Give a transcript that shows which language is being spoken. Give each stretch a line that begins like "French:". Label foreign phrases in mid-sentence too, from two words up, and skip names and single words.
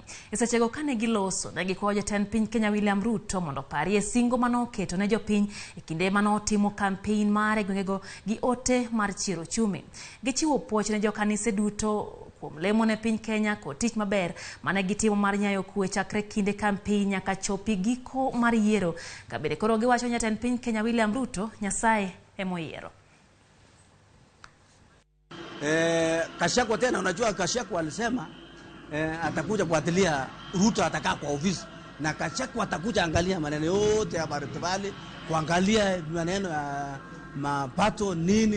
Luo (Kenya and Tanzania): Esechego kane giloso ne gikwayo jatend piny Kenya William Ruto mondo parie singo manoketo ne jopiny e kinde manotimo campaign mare gwengego gi ote mar chiro chumi. Gichiwo puoch ne jokanise duto kuom lemo ne piny Kenya kod tich maber mane gitimo mar nyayo kwe chakre kinde campaign nyaka chopi giko mar yiero. Kabede koro giwacho jatend piny Kenya William Ruto Nyasaye emoyiero.
Swahili: Kashakwa tena, unajua Kashakwa alisema atakuja kuatilia Ruto atakaa kwa ofisi, na Kashakwa atakuja angalia maneno yote ya Bartibali, kuangalia maneno ya mapato nini.